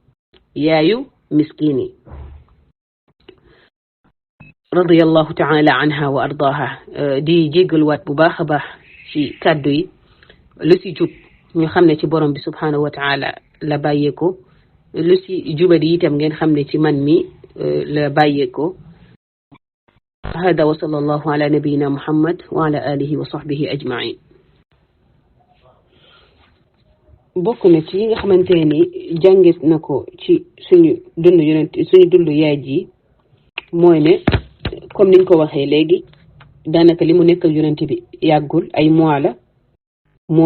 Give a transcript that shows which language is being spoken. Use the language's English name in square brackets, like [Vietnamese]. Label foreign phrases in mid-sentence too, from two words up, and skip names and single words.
[Arabic] رضي الله تعالى عنها وأرضاها [Wolof] di jéggaluwaat bu baax a baax ci kàddu yi lu ci jub ñu xam ne ci borom bi [Arabic] سبحانه وتعالى [Wolof] la bàyyeeko lu ci jubadi itam ngeen xam ne ci man mi la bàyyeeko [Arabic] هذا وصلى الله على نبينا محمد وعلى آله وصحبه أجمعين [Wolof] bokk na ci yi nga xamante ni jàngis na ko ci suñu dund yaay ji mooy ne comme niñ ko waxee léegi daanaka li mu nekk ak yonent bi yàggul ay mois la moo